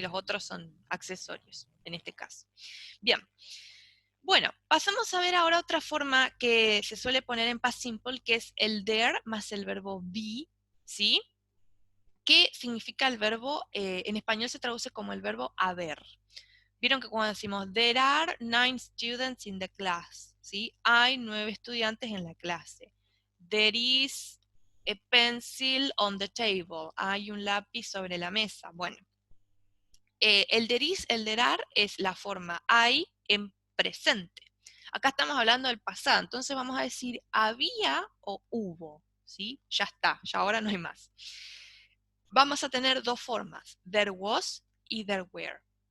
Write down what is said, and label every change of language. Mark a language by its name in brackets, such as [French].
[Spanish] Los otros son accesorios, en este caso. Bien, bueno, pasamos a ver ahora otra forma que se suele poner en past simple, que es el there más el verbo be, ¿sí? ¿Qué significa el verbo? En español se traduce como el verbo haber. Vieron que cuando decimos, [English] there are 9 students in the class, ¿sí? [Spanish] Hay 9 estudiantes en la clase. [English] There is a pencil on the table. [Spanish] Hay un lápiz sobre la mesa. Bueno, el there is, el there are es la forma hay en presente. Acá estamos hablando del pasado, entonces vamos a decir había o hubo, ¿sí? Ya está, ya ahora no hay más. Vamos a tener dos formas, there was y there were.